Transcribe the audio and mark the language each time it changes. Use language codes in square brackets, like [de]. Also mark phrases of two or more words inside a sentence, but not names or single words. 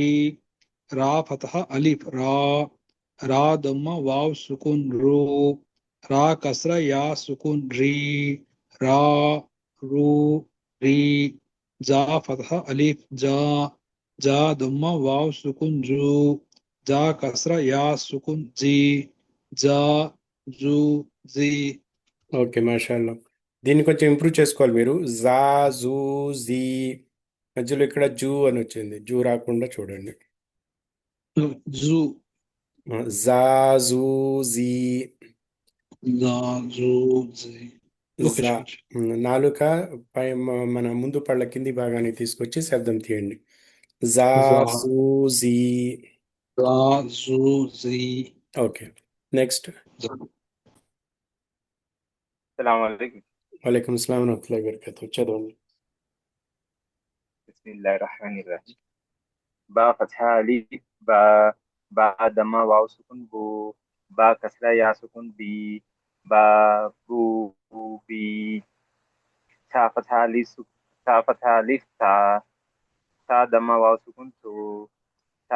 [ar] را فتحة ألف را، را ضمة واو سكون رو، را كسرة يا سكون ري، را رو ري، جا فتحة ألف جا، جا ضمة واو سكون جو، جا كسرة يا سكون جي، جا جو جي. [te] ఓకే, మాషాల్లా. దీన్ని కొంచెం ఇంప్రూవ్ చేసుకోవాలి మీరు. [ar] جا جو جي [te] మధ్యలో ఇక్కడ జూ అని వచ్చింది, జూ రాకుండా చూడండి. [ar] جو جا جو جي جا جو جي. ఓకే جا. [te] షేక్. నాలుక పై మన ముందు పళ్ళ కింది భాగాన్ని తీసుకొచ్చి శబ్దం తీయండి. [ar] جا جا جو جي. جا جو جي. [te] ఓకే, నెక్స్ట్. [ar] السلام عليكم. وعليكم السلام ورحمة الله وبركاته. [te] చదవండి. [ar] بسم الله الرحمن الرحيم. با فتحة أليف با، با ضمة واو سكون بو، با كسرة يا سكون بي، با بو بي، تا فتحة أليف تا فتحة أليف تا، تا ضمة واو سكون تو، تا